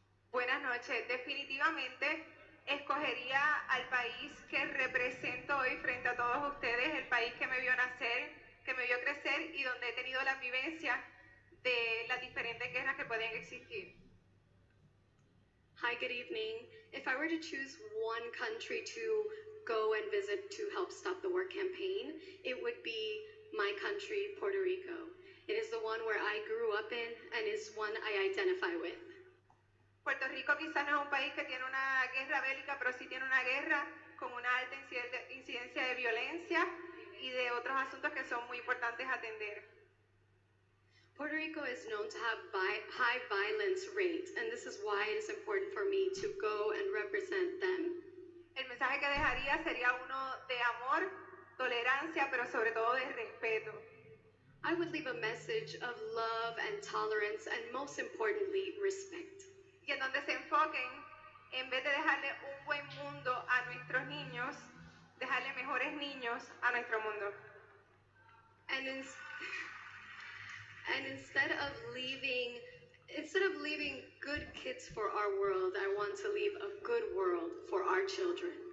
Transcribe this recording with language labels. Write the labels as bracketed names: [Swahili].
[Spanish] Buenas noches. Definitivamente escogería al país que represento hoy frente a todos ustedes, el país que me vio nacer, que me vio crecer y donde he tenido la vivencia de las diferentes guerras que pueden existir. [English] Hi, good evening. If I were to choose one country to go and visit to help stop the war campaign, it would be my country, Puerto Rico. It is the one where I grew up in and is one I identify with. [Spanish] Puerto Rico quizás no es un país que tiene una guerra bélica, pero sí tiene una guerra con una alta incidencia de violencia y de otros asuntos que son muy importantes atender. [English] Puerto Rico is known to have high violence rates, and this is why it is important for me to go and represent them. [Spanish] El mensaje que dejaría sería uno de amor, tolerancia, pero sobre todo de respeto. [English] I would leave a message of love and tolerance, and most importantly, respect. [Spanish] Y en donde se enfoquen, en vez de dejarle un buen mundo a nuestros niños, dejarle mejores niños a nuestro mundo. [English] And instead of leaving good kids for our world, I want to leave a good world for our children.